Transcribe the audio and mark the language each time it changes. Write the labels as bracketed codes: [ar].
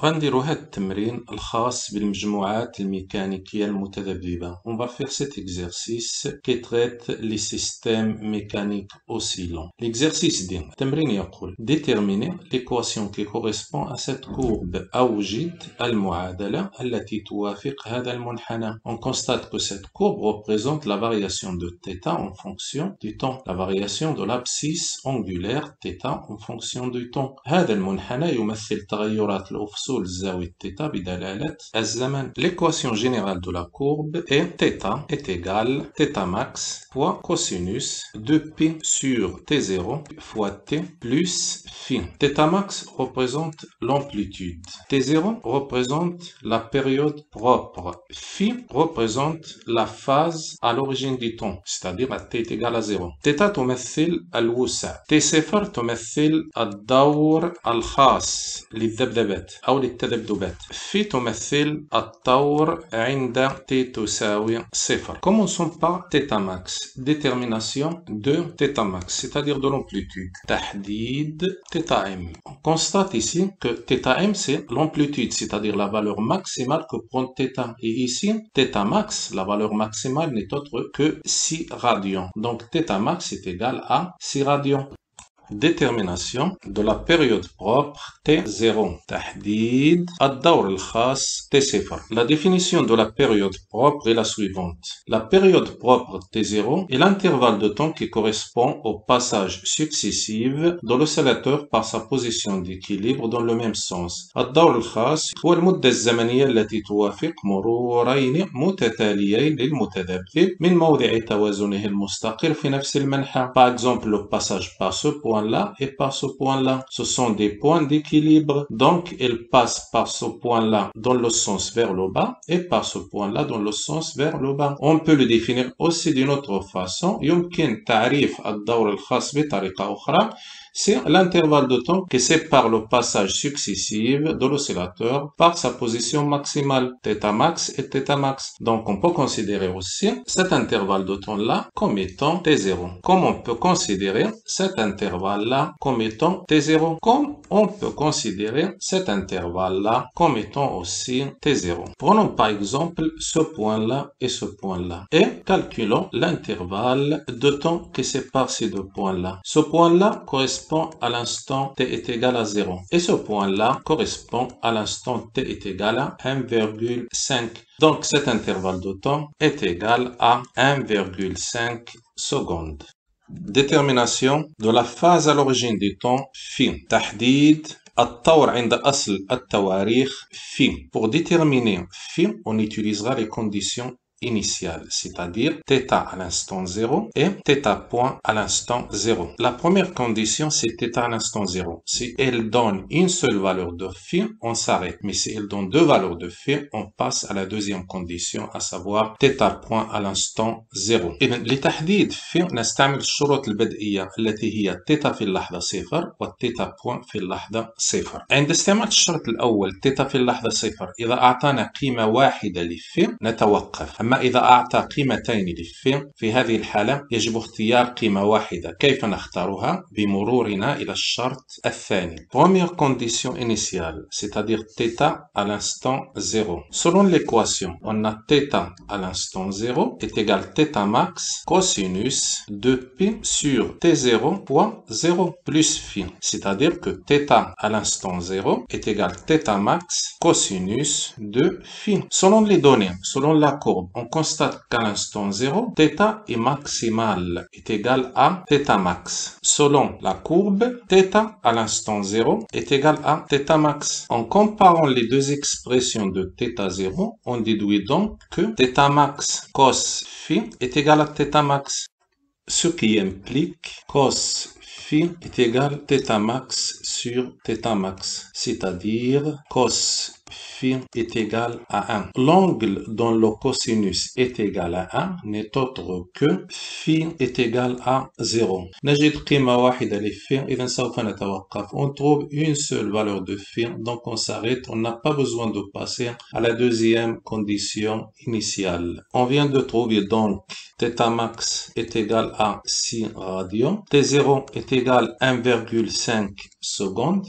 [ar] غنديرو هاد التمرين الخاص بالمجموعات الميكانيكية المتذبذبة. [fr] On va faire cet exercice qui traite les systèmes mécaniques oscillants. L'exercice [ar] دي التمرين يقول [fr] déterminer l'équation qui correspond à cette courbe. [ar] أوجد المعادلة التي توافق هذا المنحنى. [fr] On constate que cette courbe représente la variation de θ en fonction du temps. La variation de l'abscisse angulaire θ en fonction du temps. هذا المنحنى يمثل تغيرات الأفصول الزاوية θ بدلالة الزمن. L'équation générale de la courbe est θ est égale θ max fois cosinus de π sur T0 fois T plus phi. θ max représente l'amplitude. T0 représente la période propre. Phi représente la phase à l'origine du temps, c'est-à-dire à t est égal à 0. [ar] θ تمثل الوسع. T0 تمثل الدور الخاص للذبذبات أو للتذبذبات. phi تمثل الدور عند t تساوي 0. [fr] Commençons par θ max. Détermination de θ max, c'est-à-dire de l'amplitude. [ar] تحديد θm. [fr] On constate ici que θm c'est l'amplitude, c'est-à-dire la valeur maximale que prend θ. Et ici, θ max, la valeur maximale n'est autre que 6 radians. Donc θ max est égal à 6 radians. Détermination de la période propre T0. [ar] تحديد الدور الخاص T0. [fr] La définition de la période propre est la suivante. La période propre T0 est l'intervalle de temps qui correspond au passage successif de l'oscillateur par sa position d'équilibre dans le même sens. [ar] الدور الخاص هو المدة الزمنية التي توافق مرورين متتاليين للمتذبذب من موضع توازنه المستقر في نفس المنحى. [fr] Par exemple, le passage par ce point-là et par ce point-là. Ce sont des points d'équilibre, donc ils passent par ce point-là dans le sens vers le bas et par ce point-là dans le sens vers le bas. On peut le définir aussi d'une autre façon. [ar] يمكن تعريف الدور الخاص بطريقة أخرى. [fr] C'est l'intervalle de temps qui sépare le passage successif de l'oscillateur par sa position maximale, θ max et θ max. Donc on peut considérer aussi cet intervalle de temps-là comme étant T0. Comme on peut considérer cet intervalle-là comme étant T0. Comme on peut considérer cet intervalle-là comme étant aussi T0. Prenons par exemple ce point-là et ce point-là et calculons l'intervalle de temps qui sépare ces deux points-là. Ce point-là correspond à l'instant t est égal à 0. Et ce point-là correspond à l'instant t est égal à 1,5. Donc cet intervalle de temps est égal à 1,5 secondes. Détermination de la phase à l'origine du temps phi. تحديد الطور عند أصل التواريخ phi. Pour déterminer phi, on utilisera les conditions initiale, c'est-à-dire θ à l'instant 0 et θ point à l'instant 0. La première condition, c'est θ à l'instant 0. Si elle donne une seule valeur de phi, on s'arrête. Mais si elle donne deux valeurs de phi, on passe à la deuxième condition, à savoir θ point à l'instant 0. [ar] إذن لتحديد phi نستعمل الشروط البدئية التي هي θ في اللحظة 0 وθ point في اللحظة 0. عند استعمال الشرط الأول θ في اللحظة 0 إذا أعطانا قيمة واحدة لphi نتوقف. أما إذا أعطى قيمتين لphi في هذه الحالة يجب اختيار قيمة واحدة. كيف نختارها؟ بمرورنا إلى الشرط الثاني. [fr] Première condition initiale, c'est-à-dire θ à l'instant 0. Selon l'équation, on a θ à l'instant 0 est égal θ max cosinus de π sur T0 fois 0 plus phi. C'est-à-dire que θ à l'instant 0 est égal θ max cosinus de phi. Selon les données, selon la courbe, on constate qu'à l'instant 0, θ est maximal, est égal à θ max. Selon la courbe, θ à l'instant 0 est égal à θ max. En comparant les deux expressions de θ0, on déduit donc que θ max cos phi est égal à θ max. Ce qui implique cos phi est égal θ max sur θ max, c'est-à-dire cos phi est égal à 1. L'angle dont le cosinus est égal à 1 n'est autre que phi est égal à 0. [ar] نجد قيمة واحدة لphi, إذا سوف نتوقف. [fr] On trouve une seule valeur de phi, donc on s'arrête. On n'a pas besoin de passer à la deuxième condition initiale. On vient de trouver donc θ max est égal à 6 radians. T0 est égal à 1,5 secondes.